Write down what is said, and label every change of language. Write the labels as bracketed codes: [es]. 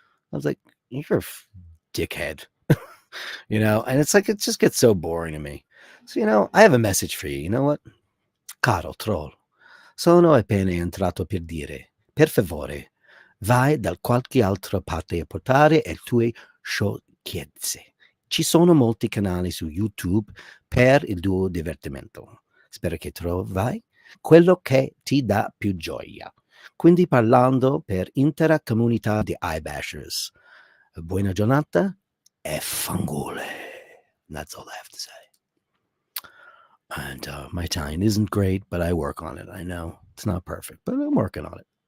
[en] I was like, you're a dickhead, and it's like, it just gets so boring to me. So, I have a message for you. You know what? [it] Caro troll, sono appena entrato per dire, per favore, vai da qualche altra parte a portare le tue sciocchezze. Ci sono molti canali su YouTube per il tuo divertimento. Spero che trovi quello che ti dà più gioia. Quindi parlando per intera comunità di iBashers. Buona giornata e fangole. [en] That's all I have to say. And my Italian isn't great, but I work on it. I know it's not perfect, but I'm working on it.